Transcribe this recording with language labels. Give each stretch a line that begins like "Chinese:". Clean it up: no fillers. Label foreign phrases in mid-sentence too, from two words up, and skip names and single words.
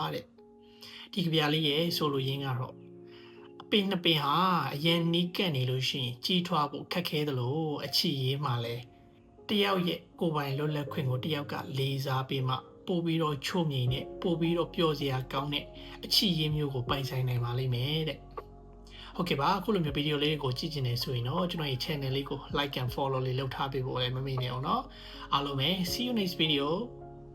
Burmese: တဲ့ဒီကဗျာလေးရဲ့ဆိုလိုရင်းကတော့အပင်နှစ်ပင်ဟာအရင်နီးကပ်နေလို့ရှိရင်ကြီးထွားဖို့ခက်ခဲသလိုအချစ်ရေးမှလည်းတယောက်ရဲ့ကိုယ်ပိုင်လွတ်လပ်ခွင့်ကိုတယောက်ကလေးစားပြီးမှပို့ပြီးတော့ချို့မြိန်နဲ့ပို့ပြီးတော့ပျော်စရာကောင်းတဲ့အချစ်ရေးမျိုးကိုပိုင်ဆိုင်နိုင်ပါလိမ့်မယ်တဲ့ဟုတ်ကဲ့ပါအခုလိုမျိုးဗီဒီယိုလေးကိုကြည့်ချင်နေဆိုရင်တော့ကျွန်တော်ရဲ့ channel လေးကို
English: like and follow
Burmese: လေးလုပ်ထားပေးဖို့လည်းမမေ့နဲ့အောင်เนาะအားလုံးပဲ
English: see you next video